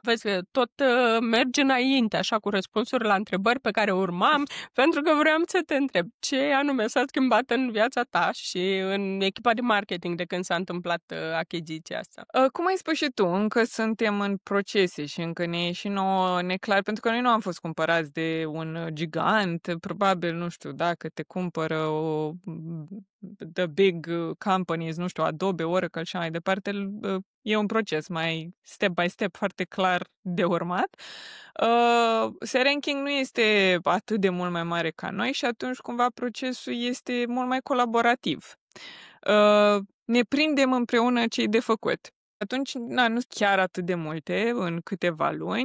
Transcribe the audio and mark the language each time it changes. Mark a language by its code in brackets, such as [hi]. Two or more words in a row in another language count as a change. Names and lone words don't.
[ro] Vezi că tot merge înainte, așa, cu răspunsuri la întrebări pe care urmam, pentru că vreau să te întreb ce anume s-a schimbat în viața ta și în echipa de marketing de când s-a întâmplat achiziția asta. Cum ai spus și tu, încă suntem în procese și încă ne e și nouă neclar, pentru că noi nu am fost cumpărați de un gigant, probabil, nu știu, dacă te cumpără [en] the big companies, [ro] nu știu, Adobe, Oracle și mai departe, e un proces mai [en] step by step [ro] foarte clar de urmat. Ranking nu este atât de mult mai mare ca noi și atunci cumva procesul este mult mai colaborativ. Ne prindem împreună ce-i de făcut. Atunci, nu sunt chiar atât de multe în câteva luni.